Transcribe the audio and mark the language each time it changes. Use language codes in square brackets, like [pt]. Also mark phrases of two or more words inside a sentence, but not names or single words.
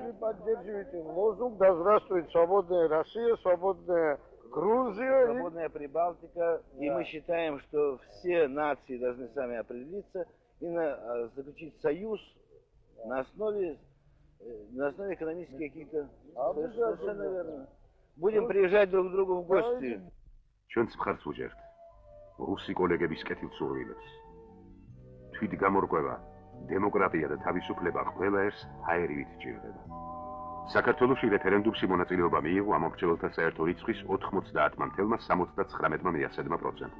[ru] Вы поддерживаете лозунг, да здравствует свободная Россия, свободная Грузия. Свободная Прибалтика. Да. И мы считаем, что все нации должны сами определиться и заключить союз на основе экономических каких-то... Совершенно верно. Будем приезжать друг к другу в гости. [ka] ჩვენც მხარს უჭერთ რუსი კოლეგების კეთილსურვილებს. თვითგამორკვევა, დემოკრატია და თავისუფლება ყველა ერთს ჰაერივით ჭირდება. საქართველოში რეფერენდუმში მონაწილეობა მიიღო ამომრჩეველთა საერთო რიცხვის 90,79%.